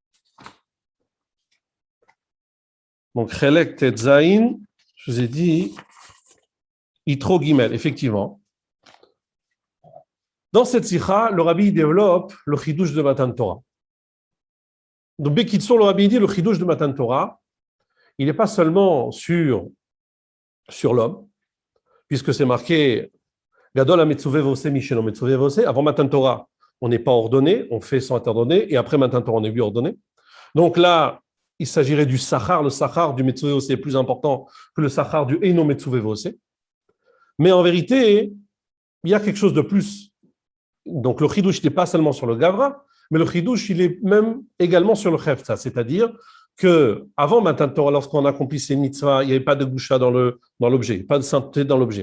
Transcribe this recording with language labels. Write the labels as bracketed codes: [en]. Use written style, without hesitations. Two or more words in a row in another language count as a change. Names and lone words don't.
[fr] Donc, Chelek Tetzain, je vous ai dit, Yitro Gimel, effectivement. Dans cette sikha, le Rabbi développe le chidouche de [he] מתן תורה. [fr] Donc, Bekitsour, le Rabbi dit le chidouche de [he] מתן תורה, [fr] il n'est pas seulement sur l'homme, puisque c'est marqué [he] גדול המצווה ועושה משלא מצווה ועושה. [fr] Avant [he] מתן תורה, [fr] on n'est pas ordonné, on fait sans être ordonné, et après [he] מתן תורה, [fr] on est lui ordonné. Donc là, il s'agirait du sachar. Le sachar du [he] מצווה ועושה [fr] est plus important que le sachar du [he] אינו מצווה ועושה. [fr] Mais en vérité, il y a quelque chose de plus. Donc le chidouche n'est pas seulement sur le gavra, mais le chidouche, il est même également sur le chefta, c'est-à-dire qu'avant [he] מתן תורה, [fr] lorsqu'on accomplit ces mitzvahs, il n'y avait pas de goucha dans l'objet, pas de sainteté dans l'objet.